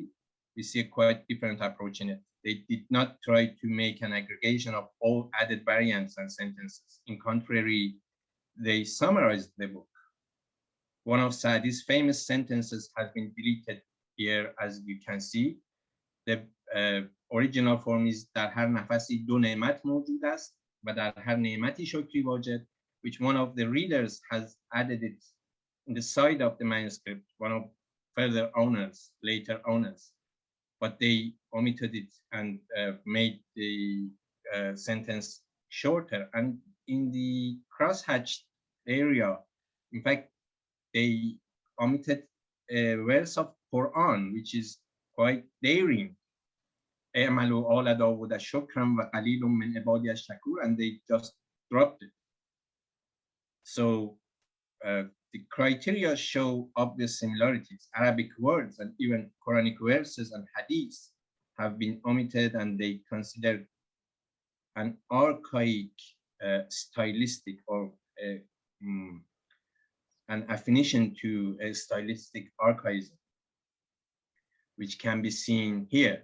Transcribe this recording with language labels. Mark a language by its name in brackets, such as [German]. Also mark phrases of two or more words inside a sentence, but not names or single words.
[English] We see a quite different approach in it. They did not try to make an aggregation of all added variants and sentences. In contrary, they summarized the book. One of Saadi's famous sentences has been deleted here, as you can see. The original form is [Persian] در هر نفسی دو نعمت موجود است و در هر نعمتی شکری واجد, [English] which one of the readers has added it in the side of the manuscript, one of further owners, later owners, but they omitted it and made the sentence shorter. And in the crosshatched area, in fact, they omitted a verse of Quran, which is quite daring. [Arabic] اعملوا آل داود شكرا وقلیل من عبادی الشکور, [English] and they just dropped it. So the criteria show obvious similarities. Arabic words and even Quranic verses and hadiths have been omitted, and they consider an archaic stylistic or an affinition to a stylistic archaism, which can be seen here.